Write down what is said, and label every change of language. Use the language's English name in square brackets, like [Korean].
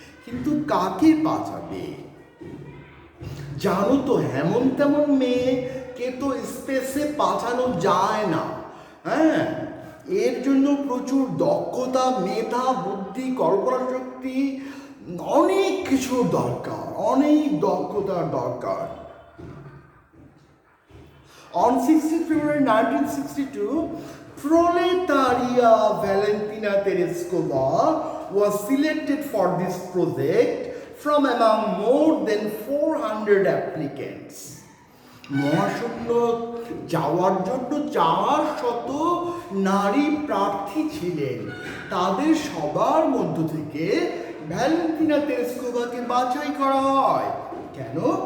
[Bangla] কিন্তু কাকে পাঠাবে? জানো তো, এমন তেমন মেয়েকে তো স্পেসে পাঠানো যায় না। হ্যাঁ, এর জন্য প্রচুর দক্ষতা, মেধা, বুদ্ধি, কল্পনা শক্তি, অনেক কিছু দরকার, অনেক দক্ষতার দরকার। [English] On 16th February 1962, Proletaria Valentina Tereskova was selected for this project from among more than 400 applicants. [Bangla] মহাশূন্য যাওয়ার জন্য 400 নারী প্রার্থী ছিলেন। তাদের সবার মধ্য থেকে ভ্যালেন্টিনা তেরেস্কোভাকে বাছাই করা হয়। কেন?